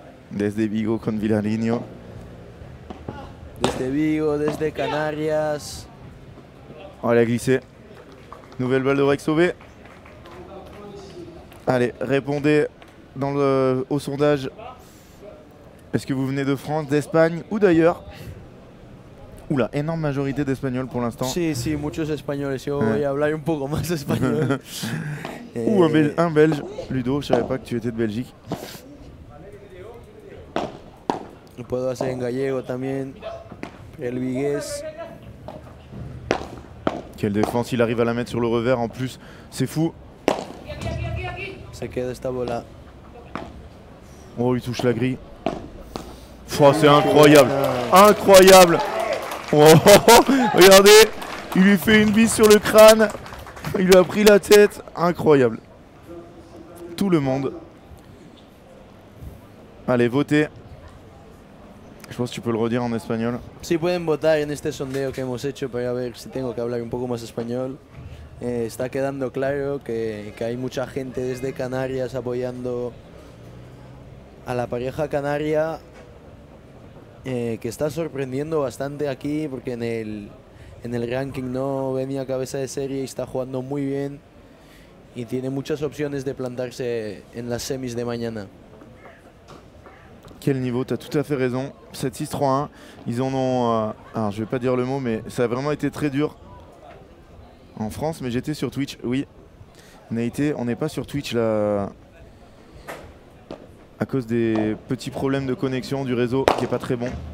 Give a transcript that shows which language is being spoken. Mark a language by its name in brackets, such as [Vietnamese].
[Spanish] Desde Vigo con Vilariño. Desde Vigo, desde Canarias. [French] Oh, elle a glissé. Nouvelle balle de break sauvée. Allez, répondez au sondage. Est-ce que vous venez de France, d'Espagne ou d'ailleurs? Oula, énorme majorité d'Espagnols pour l'instant. [Spanish] Sí, sí, muchos españoles. Yo voy a hablar un poco más español. [French] Ou un Belge. Ludo, je savais pas que tu étais de Belgique. [Spanish] Lo puedo hacer en gallego también. El vigués. [French] Quelle défense, il arrive à la mettre sur le revers en plus. C'est fou. [Spanish] Se queda esta bola. [French] Oh, il touche la grille. Oh, c'est incroyable. Incroyable. Oh, regardez, il lui fait une bise sur le crâne. Il lui a pris la tête. Incroyable. Tout le monde. Allez, votez. Je pense que tu peux le redire en espagnol. [Spanish] Sí, pueden votar en este sondeo que hemos hecho para ver si tengo que hablar un poco más español. Está quedando claro que hay mucha gente desde Canarias apoyando a la pareja canaria, que está sorprendiendo bastante aquí porque en el ranking no venía cabeza de serie y está jugando muy bien y tiene muchas opciones de plantarse en las semis de mañana. [French] Quel niveau, tu as tout à fait raison. 7-6-3-1. Ils en ont. Alors, je vais pas dire le mot, mais ça a vraiment été très dur en France. Mais j'étais sur Twitch, oui. On n'est pas sur Twitch là. À cause des petits problèmes de connexion du réseau qui est pas très bon.